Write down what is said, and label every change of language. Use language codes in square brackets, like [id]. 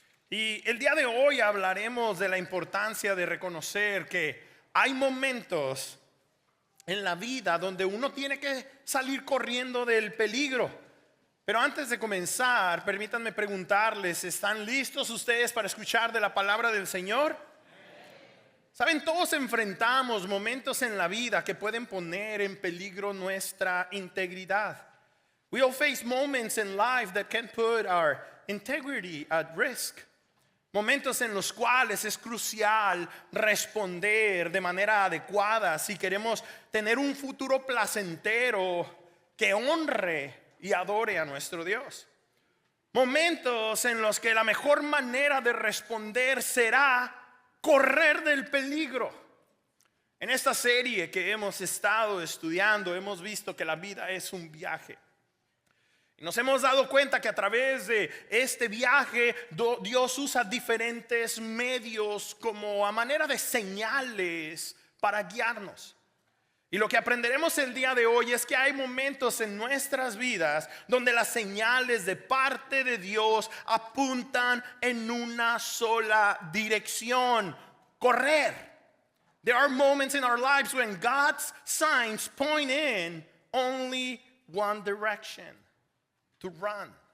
[es] Y el día de hoy hablaremos de la importancia de reconocer que hay momentos en la vida donde uno tiene que salir corriendo del peligro. Pero antes de comenzar, permítanme preguntarles, ¿están listos ustedes para escuchar de la palabra del Señor? Saben, todos enfrentamos momentos en la vida que pueden poner en peligro nuestra integridad. [en] We all face moments in life that can put our integrity at risk. [es] Momentos en los cuales es crucial responder de manera adecuada si queremos tener un futuro placentero que honre y adore a nuestro Dios. Momentos en los que la mejor manera de responder será correr del peligro. En esta serie que hemos estado estudiando hemos visto que la vida es un viaje. Nos hemos dado cuenta que a través de este viaje Dios usa diferentes medios como a manera de señales para guiarnos. Y lo que aprenderemos el día de hoy es que hay momentos en nuestras vidas donde las señales de parte de Dios apuntan en una sola dirección: correr. [en] There are moments in our lives when God's signs point in only one direction: to run.